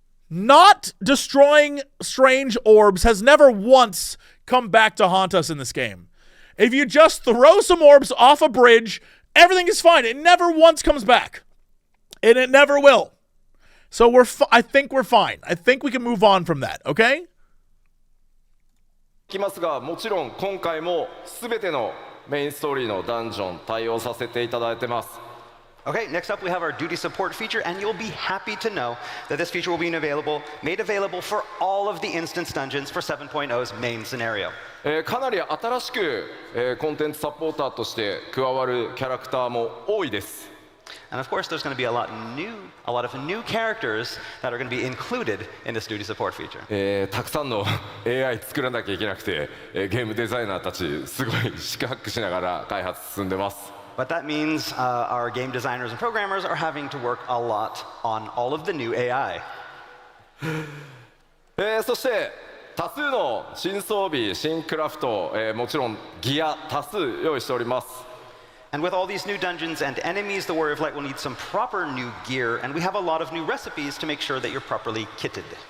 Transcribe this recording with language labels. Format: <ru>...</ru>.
<en>Not destroying strange orbs has never once come back to haunt us in this game. If you just throw some orbs off a bridge Everything is fine. It never once comes back. And it never will. So I think we're fine. I think we can move on from that, okay?</en> <ja>きますが、もちろん今回も全てのメインストーリーのダンジョン対応させていただいてます。</ja> <en>Okay, next up we have our duty support feature, and you'll be happy to know that this feature will be made available for all of the instance dungeons for 7.0's main scenario.</en> <ja>かなり新しく、コンテンツサポーターとして加わるキャラクターも多いです。</ja> <en>And of course, there's going to be a lot of new characters that are going to be included in this duty support feature.</en> <ja>たくさんの AI 作らなきゃいけなくて、ゲームデザイナーたちすごい四苦八苦しながら開発進んでます。</ja> <en>But that means our game designers and programmers are having to work a lot on all of the new AI.</en> <ja>そして多数の新装備、新クラフト、もちろんギア多数用意しております。</ja> <en>And with all these new dungeons and enemies, the Warrior of Light will need some proper new gear, and we have a lot of new recipes to make sure that you're properly kitted.</en>